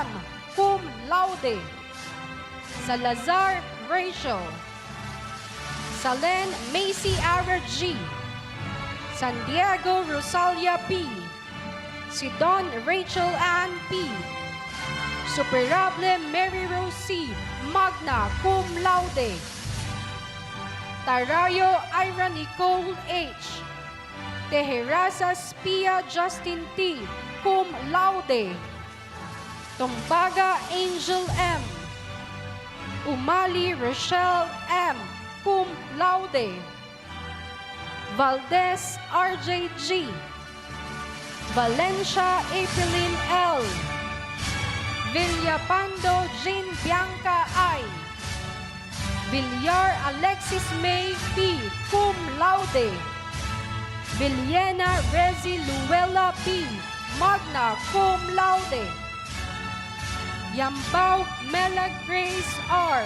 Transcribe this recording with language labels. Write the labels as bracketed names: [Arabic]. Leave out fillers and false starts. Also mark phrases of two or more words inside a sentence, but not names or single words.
[Latin] Cum laude. [English] Salazar Rachel. Salen Macy Ara G. San Diego Rosalia P. Sidon Rachel Ann P. Superable Mary Rose C. [Latin] Magna cum laude. Tarayo Ira Nicole H. [English] Teherasa Spia Justin T. [Latin] Cum laude. Tombaga Angel M. [English] Umali Rochelle M. [Latin] Cum laude. [English] Valdez RJ G. Valencia Aprilin L. Villapando Jean Bianca I. Villar Alexis May P. [Latin] Cum laude. Villena Rezi Luella P. Magna cum laude. Yambao Mela Grace R.